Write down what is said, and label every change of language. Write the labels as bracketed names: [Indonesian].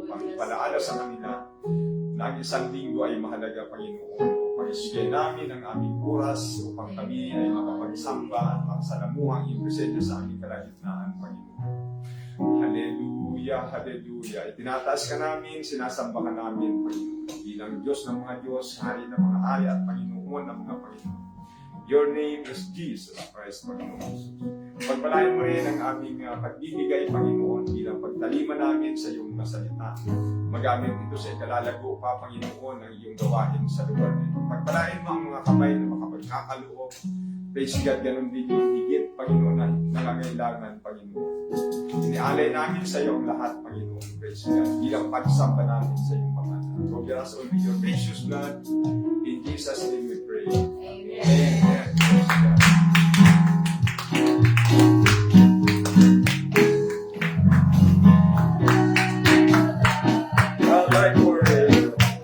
[Filipino] Upang ipalaala sa kanila na ang isang linggo ay mahalaga, Panginoon, upang isigay namin ang aming oras upang kami ay makapagsamba at makasalamuhang iyong presensya sa aming kalagitnaan, Panginoon. Hallelujah, hallelujah. Itinataas ka namin, sinasamba ka namin, Panginoon. Bilang Diyos ng mga Diyos, Hari ng mga Hari at Panginoon ng mga Panginoon. [English] Your name is Jesus Christ, Panginoon Jesus. [Filipino] Pagpalain mo rin ang aming pagbibigay, Panginoon, bilang pagtalima namin sa iyong masalita. Magamit ito sa ikalalago pa, Panginoon, ng iyong gawain sa lugar nito. Pagpalain mo ang mga kamay na makapagkakaloob. [English] Praise God, [Filipino] ganun din yung higit, Panginoon, na nangangailangan, Panginoon. Inialay namin sa iyo ang lahat, Panginoon, [English] praise God, [Filipino] bilang pagsamba namin sa iyong pangalan. [English] Cover us all with your precious blood. In Jesus' name we pray. Amen. Amen. Praise God. Alive forever.